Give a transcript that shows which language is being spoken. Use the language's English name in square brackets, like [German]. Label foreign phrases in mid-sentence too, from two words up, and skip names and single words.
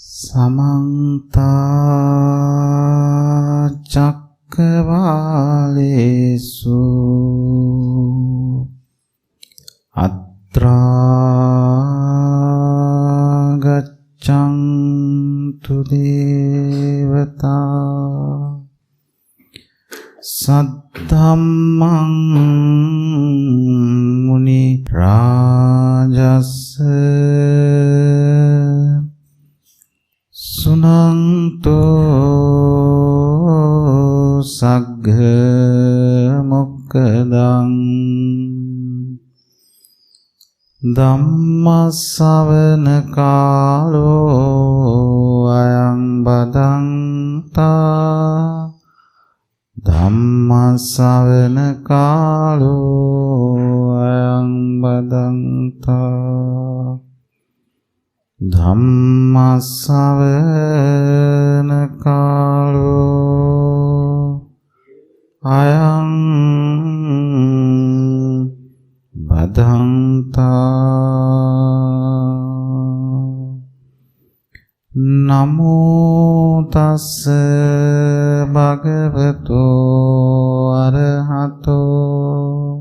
[Pali] समन्ता चक्रवालेषु अत्रा गच्छन्तु देवता सद्धम्मं मुनि राजस्य सुनन्तो सग्घ मोक्खदं ධම්මස්සවන කාලෝ අයං බදන්තා ධම්මස්සවන කාලෝ අයං බදන්තා ධම්මස්සවන කාලෝ අයං බදන්තා නමෝ තස්ස භගවතෝ අරහතෝ